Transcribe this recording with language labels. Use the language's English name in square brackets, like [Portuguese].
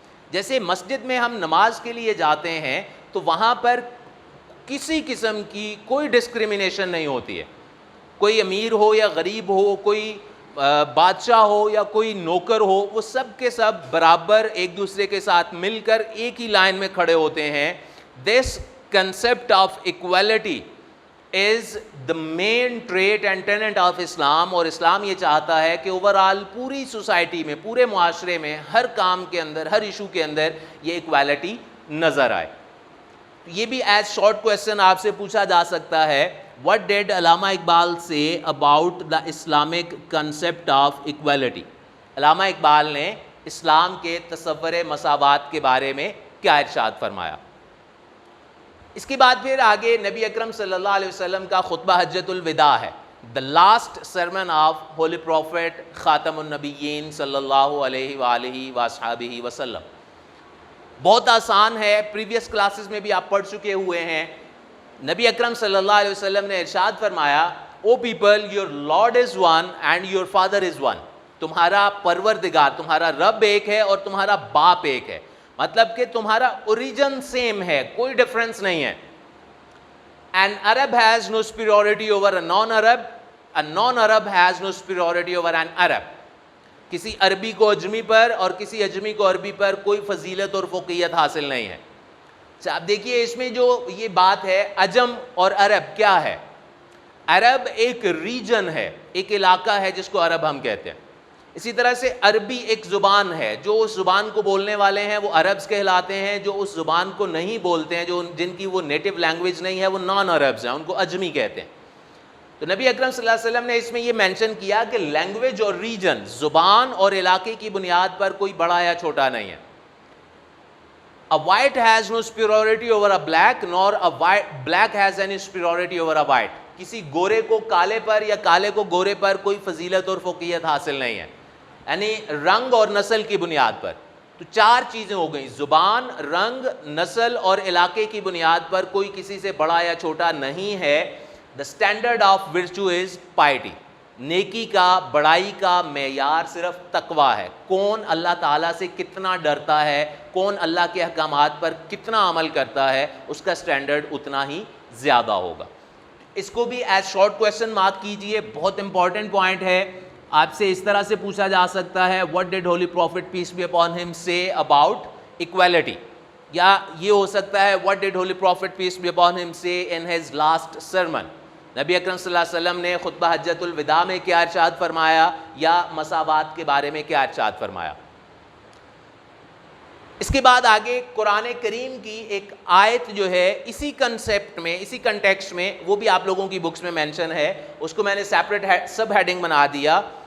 [Urdu] جیسے مسجد میں ہم نماز کے لیے جاتے ہیں تو وہاں پر کسی قسم کی کوئی ڈسکریمنیشن نہیں ہوتی ہے. کوئی امیر ہو یا غریب ہو، کوئی بادشاہ ہو یا کوئی نوکر ہو، وہ سب کے سب برابر ایک دوسرے کے ساتھ مل کر ایک ہی لائن میں کھڑے ہوتے ہیں. [English] This concept of equality is the main trait and tenet of Islam. [Urdu] اور اسلام یہ چاہتا ہے کہ اوورآل پوری سوسائٹی میں، پورے معاشرے میں، ہر کام کے اندر، ہر ایشو کے اندر یہ ایکویلٹی نظر آئے. یہ بھی [English] as short question [Urdu] آپ سے پوچھا جا سکتا ہے [English] what did Allama Iqbal say about the Islamic concept of equality. [Urdu] علامہ اقبال نے اسلام کے تصور مساوات کے بارے میں کیا ارشاد فرمایا. اس کے بعد پھر آگے نبی اکرم صلی اللہ علیہ وسلم کا خطبہ حجۃ الوداع ہے. [English] the last sermon of holy prophet خاتم النبیین صلی اللہ علیہ وآلہ وصحبہ وسلم. [Urdu] بہت آسان ہے، پریویس کلاسز میں بھی آپ پڑھ چکے ہوئے ہیں. نبی اکرم صلی اللہ علیہ وسلم نے ارشاد فرمایا [English] O people your lord is one and your father is one. [Urdu] تمہارا پروردگار، تمہارا رب ایک ہے اور تمہارا باپ ایک ہے. مطلب کہ تمہارا اوریجن سیم ہے، کوئی ڈفرنس نہیں ہے. [English] An Arab has no superiority over a non-Arab. A non-Arab has no superiority over an Arab. [Urdu] کسی عربی کو اجمی پر اور کسی اجمی کو عربی پر کوئی فضیلت اور فوقیت حاصل نہیں ہے. اچھا اب دیکھیے اس میں جو یہ بات ہے عجم اور عرب کیا ہے. عرب ایک ریجن ہے، ایک علاقہ ہے جس کو عرب ہم کہتے ہیں. اسی طرح سے عربی ایک زبان ہے، جو اس زبان کو بولنے والے ہیں وہ عربز کہلاتے ہیں. جو اس زبان کو نہیں بولتے ہیں، جو جن کی وہ نیٹو لینگویج نہیں ہے، وہ نان عربز ہیں، ان کو اجمی کہتے ہیں. تو نبی اکرم صلی اللہ علیہ وسلم نے اس میں یہ مینشن کیا کہ لینگویج اور ریجن، زبان اور علاقے کی بنیاد پر کوئی بڑا یا چھوٹا نہیں ہے. [English] A white has no superiority over a black, nor a black has any superiority over a white. [Urdu] کسی گورے کو کالے پر یا کالے کو گورے پر کوئی فضیلت اور فوقیت حاصل نہیں ہے، یعنی رنگ اور نسل کی بنیاد پر. تو چار چیزیں ہو گئیں، زبان، رنگ، نسل اور علاقے کی بنیاد پر کوئی کسی سے بڑا یا چھوٹا نہیں ہے. [English] The standard of virtue is piety. [Urdu] نیکی کا، بڑائی کا معیار صرف تقویٰ ہے. کون اللہ تعالیٰ سے کتنا ڈرتا ہے، کون اللہ کے احکامات پر کتنا عمل کرتا ہے، اس کا سٹینڈرڈ اتنا ہی زیادہ ہوگا. اس کو بھی ایز شارٹ کویسچن مارک کیجئے، بہت امپورٹنٹ پوائنٹ ہے. آپ سے اس طرح سے پوچھا جا سکتا ہے [English] what did holy prophet peace be upon him say about equality. [Urdu] یا یہ ہو سکتا ہے [English] what did holy prophet peace be upon him say in his last sermon. [Urdu] نبی اکرم صلی اللہ علیہ وسلم نے خطبہ حجۃ الوداع میں کیا ارشاد فرمایا یا مساوات کے بارے میں کیا ارشاد فرمایا. اس کے بعد آگے قرآن کریم کی ایک آیت جو ہے اسی کنسیپٹ میں, اسی کنٹیکسٹ میں, وہ بھی آپ لوگوں کی بکس میں مینشن ہے, اس کو میں نے سیپریٹ سب ہیڈنگ بنا دیا.